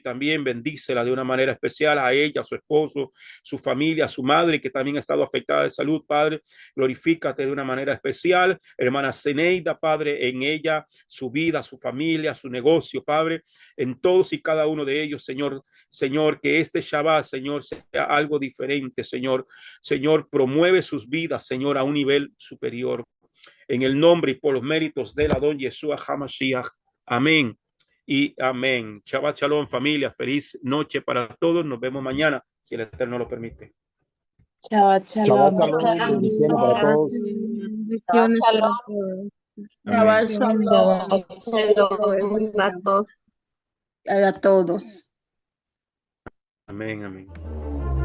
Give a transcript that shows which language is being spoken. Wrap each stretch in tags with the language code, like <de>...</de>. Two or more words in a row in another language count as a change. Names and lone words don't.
<es>también, bendícela de una manera especial a ella, a su esposo, su familia, a su madre que también ha estado afectada de salud, Padre, glorifícate de una manera especial, hermana Zeneida, Padre, en ella, su vida, su familia, su negocio, Padre, en todos y cada uno de ellos, Señor, Señor, que este Shabbat, Señor, sea algo diferente, Señor, Señor, promueve sus vidas, Señor, a un nivel superior, en el nombre y por los méritos de la don Yeshua HaMashiach, amén y amén.</es> <he>שבת שלום, familia.</he> <es>Feliz noche para todos. Nos vemos mañana, si el Eterno lo permite. Shabbat Shabbat shalom. shalom, bendiciones para todos. Bendiciones para todos. Amén.</es> <he>שבת שלום</he> <es>a todos. A todos. Amén, amén.</es>